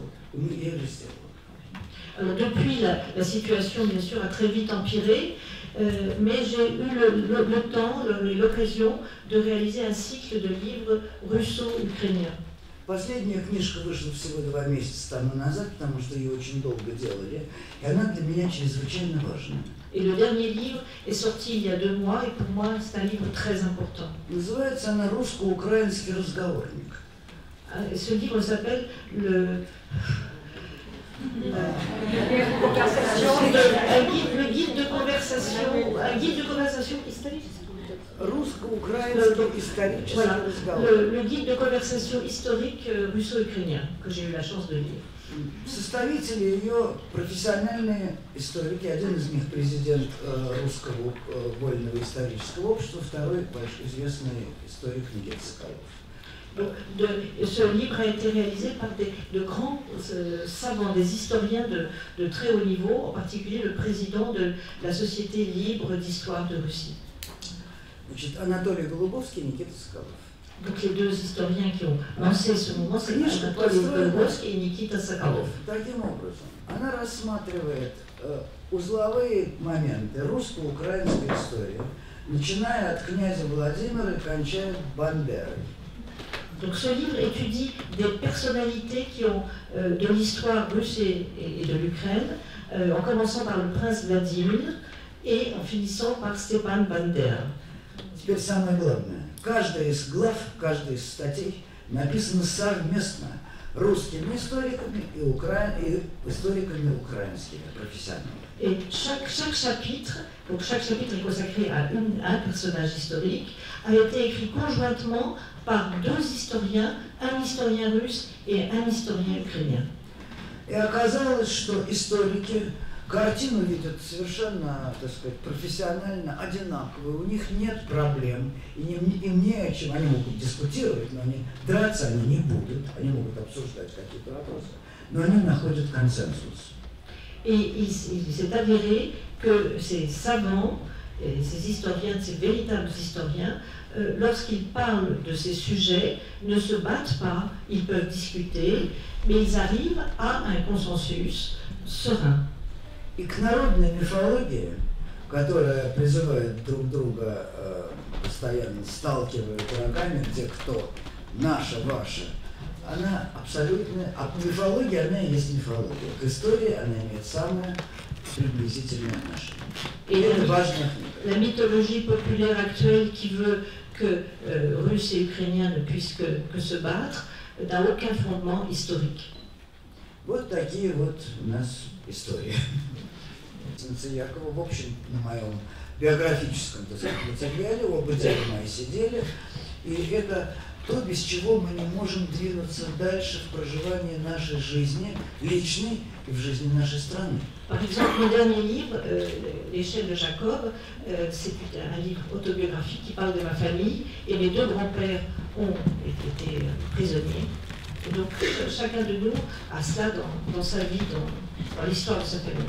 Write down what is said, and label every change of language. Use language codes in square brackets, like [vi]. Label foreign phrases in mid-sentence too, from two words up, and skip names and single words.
[ru] И я это сделал. [fr] Alors depuis, la situation, bien sûr, a très vite empiré, mais j'ai eu le temps et l'occasion de réaliser un cycle de livres russo-ukrainiens. [ru] Последняя книжка вышла всего 2 месяца тому назад, потому что ее очень долго делали, и она для меня чрезвычайно важна. [fr] Et le dernier livre est sorti il y a 2 mois, et pour moi, c'est un livre très important. [ru] Называется она «Русско-украинский разговорник». [fr] Ce livre s'appelle le guide de conversation historique. [ru] Русско-украинский исторический разговор. [fr] Le guide de conversation historique russo-ukrainien, que j'ai eu la chance de lire. [ru] Составители ее профессиональные историки. Один из них президент Русского вольного исторического общества, второй большой известный историк Никита Соколов. [fr] Ce livre a été réalisé par de grands savants, des historiens de très haut niveau, en particulier le président de la Société libre d'histoire de Russie. [ru] Значит, Анатолий Голубовский и Никита Соколов. [fr] Donc les deux historiens qui ont lancé ce mouvement, c'est Anatoly Golubovsky et Nikita Sokolov. [ru] Таким образом, она рассматривает узловые моменты русско-украинской истории, начиная от князя Владимира и кончая Бандерой. [fr] Donc ce livre étudie des personnalités qui ont de l'histoire russe et de l'Ukraine, en commençant par le prince Vladimir et en finissant par Stepan Bandera. [ru] Теперь самое главное. Каждая из глав, каждая из статей написана совместно русскими историками и историками украинскими профессионалами. [fr] Et chaque chapitre est consacré à un personnage historique, a été écrit conjointement par 2 historiens, un historien russe et un historien ukrainien. [ru] И оказалось, что историки картину видят совершенно, так сказать, профессионально одинаково. У них нет проблем, и им не о чем. Они могут дискутировать, но драться они не будут. Они могут обсуждать какие-то вопросы, но они находят консенсус. [fr] Et il s'est avéré que ces savants, ces historiens, ces véritables historiens, lorsqu'ils parlent de ces sujets, ne se battent pas, ils peuvent discuter, mais ils arrivent à un consensus serein. [ru] И к народной мифологии, которая призывает друг друга, постоянно сталкивает рогами, где кто наша, ваша, она абсолютно, а мифология, она и есть мифология. К истории она имеет самое приблизительное отношение. И это важная книга. [fr] la mythologie populaire actuelle qui veut que Russes et Ukrainiens ne puissent que se battre n'a aucun fondement historique. [ru] Вот такие вот у нас истории. Якова, в общем, на моем биографическом, так сказать, материале, оба дела мои сидели, и это то, без чего мы не можем двинуться дальше в проживании нашей жизни, личной и в жизни нашей страны. [fr] Par exemple, mon dernier livre, L'échelle de Jacob, c'est un livre autobiographique qui parle de ma famille, et mes deux grands-pères ont été prisonniers. Et donc, chacun de nous a cela dans sa vie, dans l'histoire de sa famille.